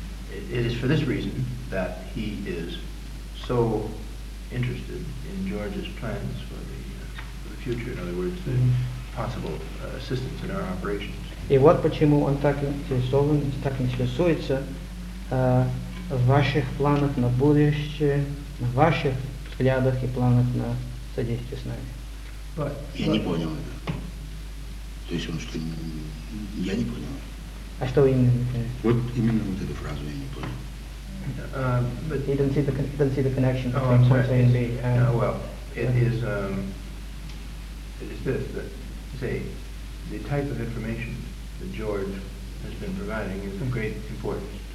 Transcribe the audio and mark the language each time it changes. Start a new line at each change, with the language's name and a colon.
English: It is for this reason that he is so interested in George's plans for the future. In other words, the possible assistance in our operations.
Russian: И вот почему он так интересуется. В ваших планах на будущее, на ваших взглядах и планах на содействие с нами. Я не понял это. То есть он что, я не понял. А что вы именно не поняли? Вот именно вот эту фразу я не понял.
English: You don't see the connection between what A and B. It is this, that, say, the type of information that George has been providing is of great importance.